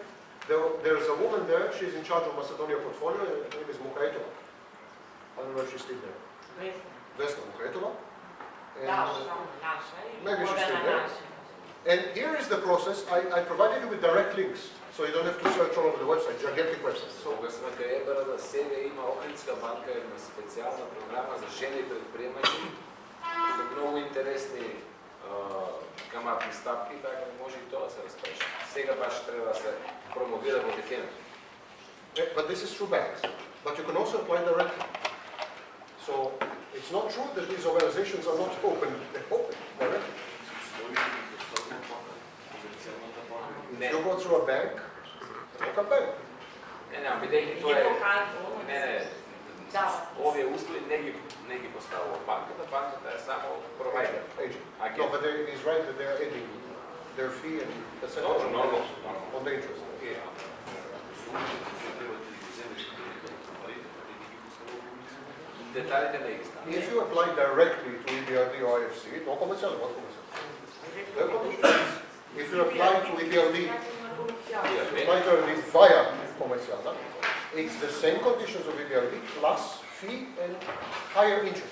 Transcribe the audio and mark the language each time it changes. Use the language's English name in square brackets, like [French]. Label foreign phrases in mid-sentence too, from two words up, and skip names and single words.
[English] There's a woman there, she's in charge of Macedonia portfolio, her name is Mukaitova. I don't know if she's still there. Vesna Mukaitova. Maybe she's still there. And here is the process. I provided you with direct links, so you don't have to search all over the website, gigantic website. So, [Macedonian] Ебера да себе има Охридска банка, има специална програма за жени предприемачи, со много интересни каматни стапки, така да може и тоа да се разпреше. Сега баш треба да се промовира во декември. [English] But this is through banks. But you can also apply directly. So it's not true that these organizations are not open. They're open directly. If you go through a bank, local bank. [Macedonian] Не, бидејќи тоа е... Овие услови не ги поставува банката, банката е само провайдер. [English] No, but he's right that they are adding their fee and percentage on the interest. [Macedonian] Деталите не ги стават. [English] If you apply directly to EBRD or IFC, no commercial, what commercial? If you apply to EBRD, via commercial, it's the same conditions of EBRD plus fee and higher interest.